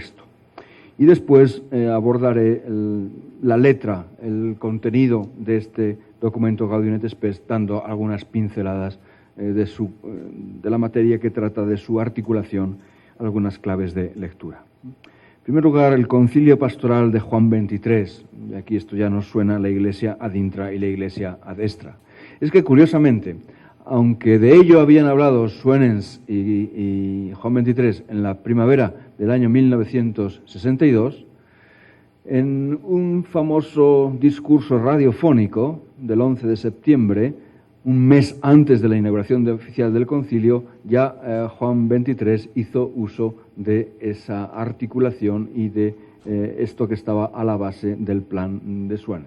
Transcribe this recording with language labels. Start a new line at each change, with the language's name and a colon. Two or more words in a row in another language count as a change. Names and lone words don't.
Spanish: Y después abordaré la letra, el contenido de este documento Gaudium et Spes, dando algunas pinceladas de la materia que trata de su articulación, algunas claves de lectura. En primer lugar, el concilio pastoral de Juan XXIII, y aquí esto ya nos suena la Iglesia
Latin: ad intra
Spanish: y la Iglesia
Latin: ad extra.
Spanish: Es que, curiosamente, aunque de ello habían hablado Suenens y Juan XXIII en la primavera del año 1962, en un famoso discurso radiofónico del 11 de septiembre, un mes antes de la inauguración oficial del concilio, ya Juan XXIII hizo uso de esa articulación y de esto que estaba a la base del plan de Suenens.